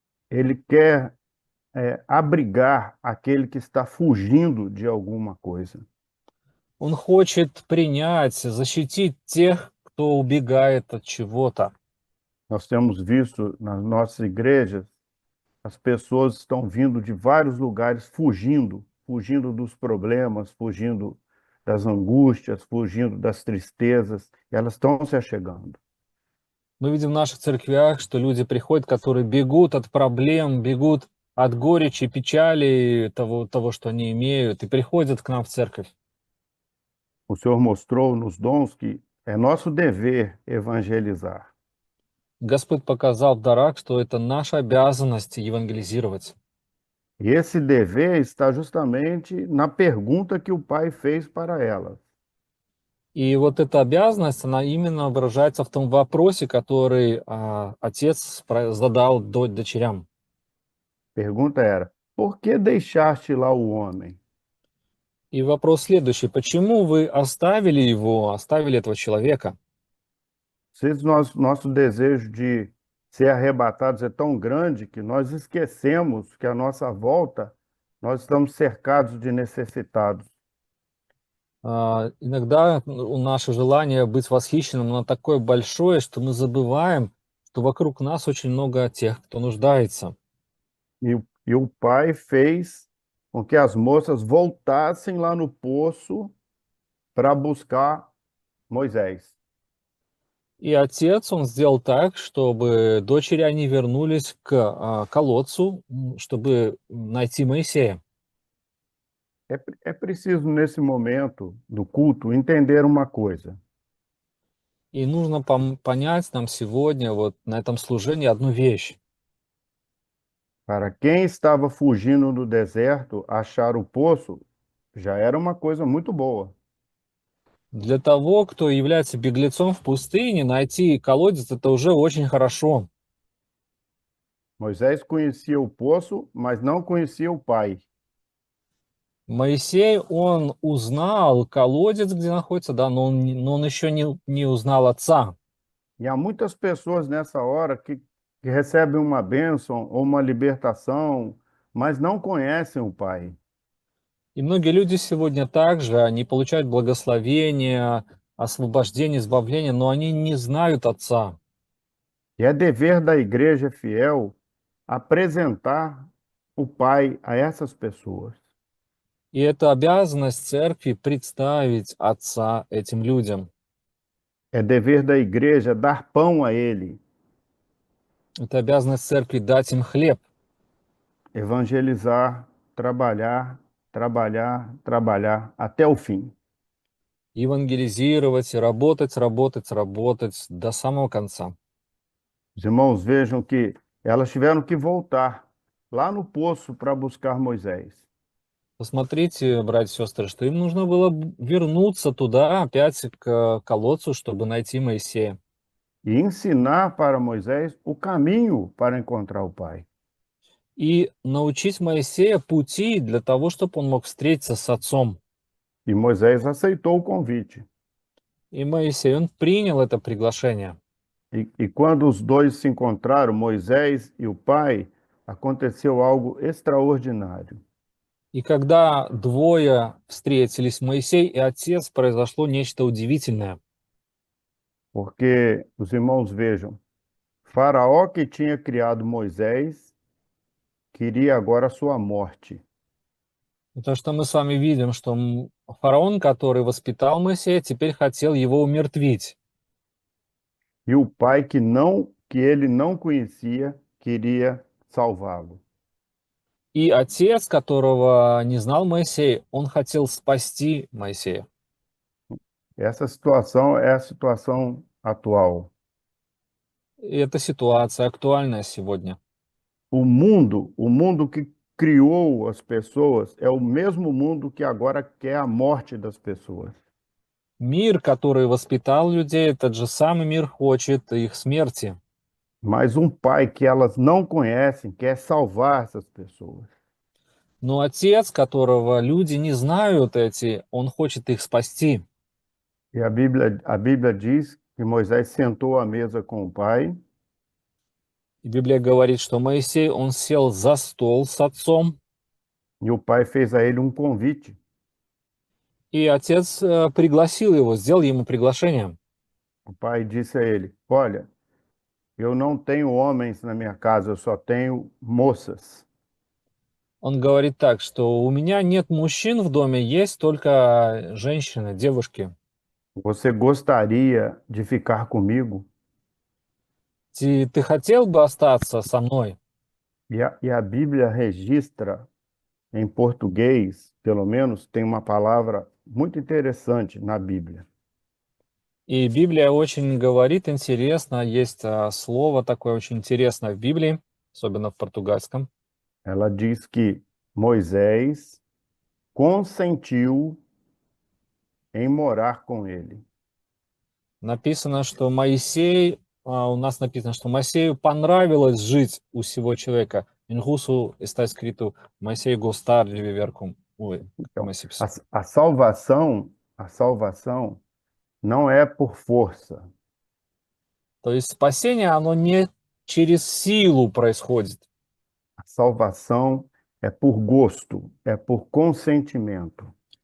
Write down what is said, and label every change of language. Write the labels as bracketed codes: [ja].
[pt] Ele quer abrigar aquele que está fugindo de alguma coisa. [ru] Он хочет принять, защитить тех, кто убегает от чего-то. [pt] Nós temos visto nas nossas igrejas, as pessoas estão vindo de vários lugares fugindo dos problemas, fugindo das angústias, fugindo das tristezas, e elas estão se achegando. [ru] Мы видим в наших церквях, что люди приходят, которые бегут от проблем, бегут от горечи, печали, того, что они имеют, и приходят к нам в церковь. [pt] O Senhor mostrou nos dons que é nosso dever evangelizar. [ru] Господь показал в дарах, что это наша обязанность евангелизировать. [pt] E esse dever está justamente na pergunta que o Pai fez para elas. [ru] И вот эта обязанность, она именно выражается в том вопросе, который отец задал дочерям. [pt] Pergunta era: por que deixaste lá o homem? [ru] И вопрос следующий: почему вы оставили этого человека? [pt] Às vezes nosso desejo de ser arrebatados é tão grande que nós esquecemos que à nossa volta nós estamos cercados de necessitados. [ru] Иногда наше желание быть восхищенным, оно такое большое, что мы забываем, что вокруг нас очень много тех, кто нуждается. [pt] E o Pai fez com que as moças voltassem lá no poço para buscar Moisés. [ru] И отец, он сделал так, чтобы дочери, они вернулись к колодцу, чтобы найти Моисея. [pt] É preciso, nesse momento do culto, entender uma coisa. [ru] И нужно понять нам сегодня вот на этом служении одну вещь. [pt] Para quem estava fugindo do deserto, achar o poço já era uma coisa muito boa. [ru] Для того, кто является беглецом в пустыне, найти колодец — это уже очень хорошо. [pt] Moisés conhecia o poço, mas não conhecia o pai. [ru] Моисей, он узнал колодец, где находится, да, но он еще не узнал отца. [pt] E há muitas pessoas nessa hora que recebem uma bênção ou uma libertação, mas não conhecem o pai. [ru] И многие люди сегодня также, они получают благословение, освобождение, избавление, но они не знают отца. [pt] E é dever da igreja fiel apresentar o pai a essas pessoas. [ru] И это обязанность церкви представить отца этим людям. [pt] É dever da igreja dar pão a ele, [ru] Это обязанность церкви дать им хлеб. [pt] evangelizar, trabalhar, trabalhar, trabalhar até o fim. [ru] Евангелизировать, и работать, работать, работать до самого конца. [pt] Os irmãos vejam que elas tiveram que voltar lá no poço para buscar Moisés. [ru] Посмотрите, братья и сестры, что им нужно было вернуться туда, опять к колодцу, чтобы найти Моисея. [pt] E ensinar para Moisés o caminho para encontrar o Pai. [ru] И научить Моисея пути для того, чтобы он мог встретиться с отцом. [pt] E Moisés aceitou o convite. [ru] И Моисей, он принял это приглашение. [pt] E quando os dois se encontraram, Moisés e o Pai, aconteceu algo extraordinário. [ru] И когда двое встретились, Моисей и отец, произошло нечто удивительное. [pt] Porque os irmãos vejam, Faraó que tinha criado Moisés, queria agora a sua morte. [ru] Потому что мы с вами видим, что фараон, который воспитал Моисея, теперь хотел его умертвить. [pt] E o pai que ele não conhecia, queria salvá-lo. [ru] И отец, которого не знал Моисей, он хотел спасти Моисея. [pt] Essa situação é a situação atual. [ru] И эта ситуация актуальная сегодня. [pt] O mundo que criou as pessoas é o mesmo mundo que agora quer a morte das pessoas. [ru] Мир, который воспитал людей, этот же самый мир хочет их смерти. [pt] Mas um pai que elas não conhecem quer salvar essas pessoas. [ru] Но отец, которого люди не знают эти, он хочет их спасти. [pt] E a Bíblia diz que Moisés sentou à mesa com o pai [ru] И Библия говорит, что Моисей, он сел за стол с отцом, [pt] e o pai fez a ele um convite. [ru] и отец пригласил его, сделал ему приглашение. [pt] O pai disse a ele: Olha, eu não tenho homens na minha casa, eu só tenho moças. [ru] Он говорит так, что у меня нет мужчин в доме, есть только женщины, девушки. [pt] Você gostaria de ficar comigo? [ru] Ты хотел бы остаться со мной? [pt] E a Bíblia registra, em português, pelo menos, tem uma palavra muito interessante na Bíblia. [ru] И Библия очень говорит интересно, есть слово такое очень интересное в Библии, особенно в португальском. [pt] Ela diz que Moisés consentiu em morar com ele. [ru] Написано, что Моисей, у нас написано, что Моисею понравилось жить у сего человека. [pt] Inrusso está escrito Moisei gostar de viver com Então, esse pessoa. a salvação não é por força, [ru] То есть спасение, оно не через силу происходит. [pt] a salvação é por gosto, é por consentimento.